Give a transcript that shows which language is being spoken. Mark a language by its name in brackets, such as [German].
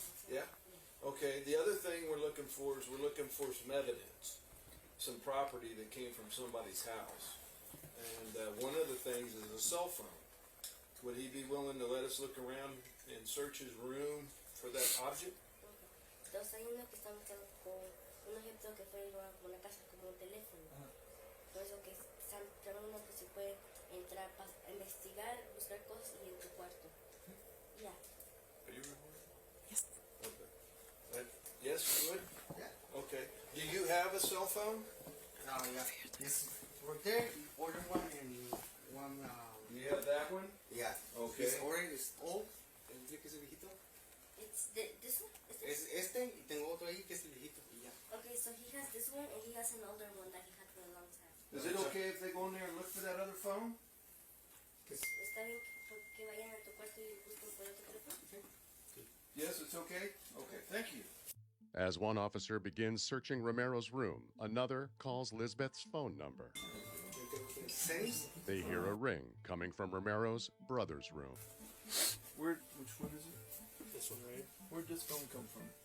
[English] Yeah. Okay. The other thing we're looking for is some evidence, some property that came from somebody's house, and one of the things is a cell phone. Would he be willing to let us look around and search his room for that object? [Spanish] Entonces hay uno que está buscando con un objeto que fue robado por una casa como un teléfono. Por eso que están tratando que se puede entrar para investigar, buscar cosas y en tu cuarto. [English] Yeah. Are you recording? Yes. Okay. Yes, you would? Yeah. Okay. Do you have a cell phone? Yeah. Yes. Right there, order one and one. You have that one? Yeah. Okay. This orange is old. [Spanish] ¿El que es el viejito? [English] It's this one? [Spanish] Es este y tengo otro ahí que es el viejito y ya. [English] Okay, so he has this one and he has an older one that he had for a long time. Is it okay if they go in there and look for that other phone? [Spanish] ¿Está bien que vayan a tu cuarto y busquen por otro teléfono? [English] Yes, it's okay? Okay, thank you. As one officer begins searching Romero's room, another calls Lisbeth's phone number. They hear a ring coming from Romero's brother's room. Which one is it? This one, right? Where'd this phone come from?